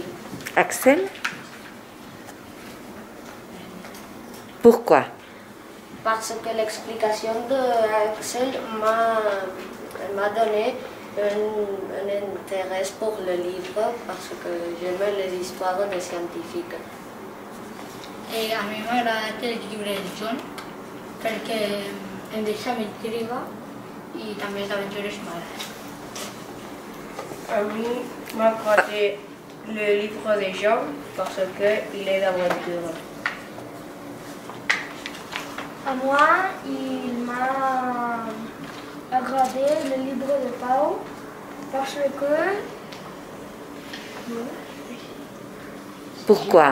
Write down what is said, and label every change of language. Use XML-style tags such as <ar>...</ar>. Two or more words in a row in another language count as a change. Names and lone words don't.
<fr>Axel? Pourquoi? Parce que l'explication d'Axel m'a donné un intérêt pour le livre, parce que j'aime les histoires des scientifiques.</fr> <ca>Et a mi m'agrada el llibre del John, perquè em deixa m'intriga i també les aventures mares. A mí m'agrada</ca> <fr>le livre de Jean parce qu'il est d'aventure. À moi, il m'a agradé le livre de Pau parce que... Pourquoi?</fr>